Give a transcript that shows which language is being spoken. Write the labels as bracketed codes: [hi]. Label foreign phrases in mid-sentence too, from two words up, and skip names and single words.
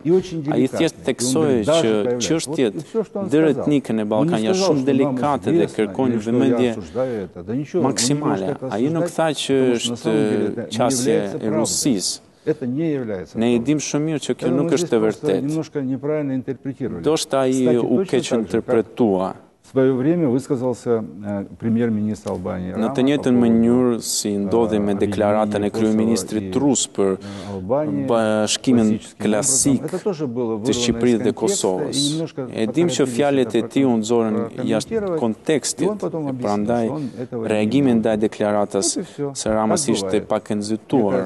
[sq] Ai thjesht theksoi që çështjet ndëretnike në Ballkan janë shumë delikate dhe kërkojnë vëmendje maksimale. Ai nuk tha që është qasje e Rusisë. Ne i dim shumë mirë që kjo nuk është e vërtetë. Ndoshta ai u keq interpretua. [ru] В свое время высказался премьер-министр Албании. [sq] Në të njëjtën mënyrë si ndodhi me deklaratën e kryeministrit rus për bashkimin klasik të Shqipërisë dhe Kosovës. E dim që fjalët e tij u nxorën jashtë kontekstit, prandaj reagimi ndaj deklaratës së Ramës ishte pak e nxituar.